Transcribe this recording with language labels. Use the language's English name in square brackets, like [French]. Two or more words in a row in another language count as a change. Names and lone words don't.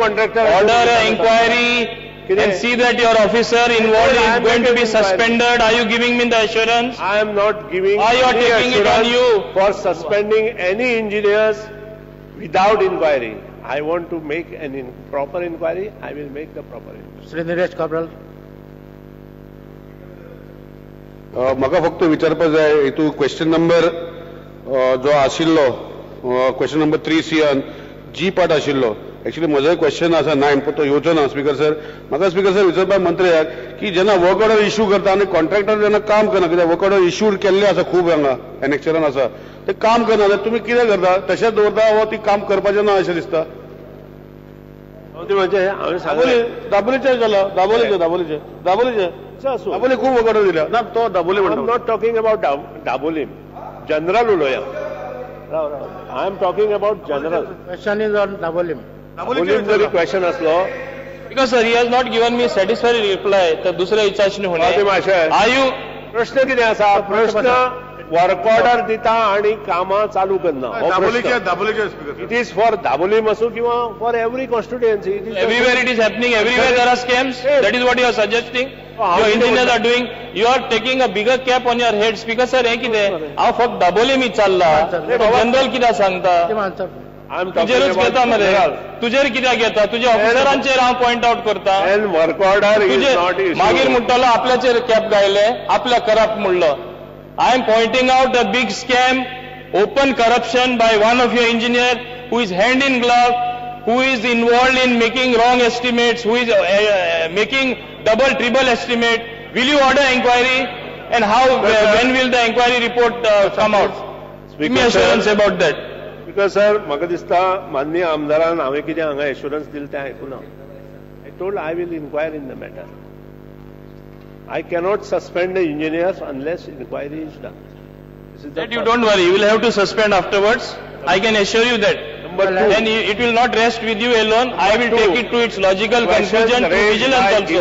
[English] Order an inquiry and see that your officer involved is going to be suspended. Are you giving me the assurance? I am not giving. Are you taking it on you for suspending any engineers without inquiry? I want to make an proper inquiry. I will make the proper inquiry. Shri Nilesh Kabral. [Konkani] म्हाका फक्त विचारपाक जाय हेतू [English] question number [Konkani] जो आशिल्लो [English] question number [Konkani] 3C जी पार्ट आशिल्लो एक्चुअली म्हजो क्वेश्चन आसा 9 पण तो येवचो ना [English] speaker sir [Konkani] म्हाका [English] speaker sir [Konkani] विचारपाक मंत्र्याक की जेन्ना [English] work order issue [Konkani] करता आनी कॉन्ट्रॅक्टर जेन्ना काम करना कित्याक [English] work order issued [Konkani] केल्ले आसा खूब हांगा एनेक्चरान आसा ते काम करना जाल्यार तुमी कितें करता तशेंच दवरता वा ती काम करपाचें ना अशें दिसता दाबोलीचे जाला दाबोलीचे दाबोली खूब [English] work order [Konkani] दिल्या ना तो दाबोली म्हणटा. [English] I am not talking about Dabolim. [Konkani] General उलोया. [English] I am talking about general. Question is on Dabolim. [Konkani] Dabolim जरी question असलो. [English] Because sir, he has not given me satisfactory reply. [Konkani] तर दुसऱ्या विचारणी होणे. [English] Are you? [Konkani] प्रश्न कितें आसा? प्रश्न [English] work order [Konkani] दिता आणि कामां चालू करना. [English] It is for Dabolim [Konkani] असो किंवा [English] for every constituency. Everywhere it is happening. Everywhere there are scams. That is what you are suggesting. Your engineers are doing. You are taking a bigger cap on your head. Speaker sir, [Konkani] हे कितें? हांव फक्त Dabolim चालला. जनरल कित्याक सांगता? तुजेरूच घेता मरे. तुजेर कित्याक घेता? तुज्या ऑफिसरांचेर हांव [English] point out [Konkani] करता. [English] And work order is not issued. [Konkani] मागीर म्हणटलो आपल्याचेर कॅप घायले, आपल्या करप्ट म्हणलो. [English] I am pointing out a big scam, open corruption by one of your engineers who is hand in glove, who is involved in making wrong estimates, who is making double, triple estimate. Will you order inquiry? And how? When will the inquiry report come out? Give me assurance about that. Because sir, [Konkani] म्हाका दिसता माननीय आमदारान हांवें कितें हांगा एश्युरन्स दिलें तें आयकुना. [English] I told I will inquire in the matter. I cannot suspend the engineers unless inquiry is done. That you don't worry. You will have to suspend afterwards. I can assure you that. Then it will not rest with you alone. I will take it to its logical conclusion to vigilance also.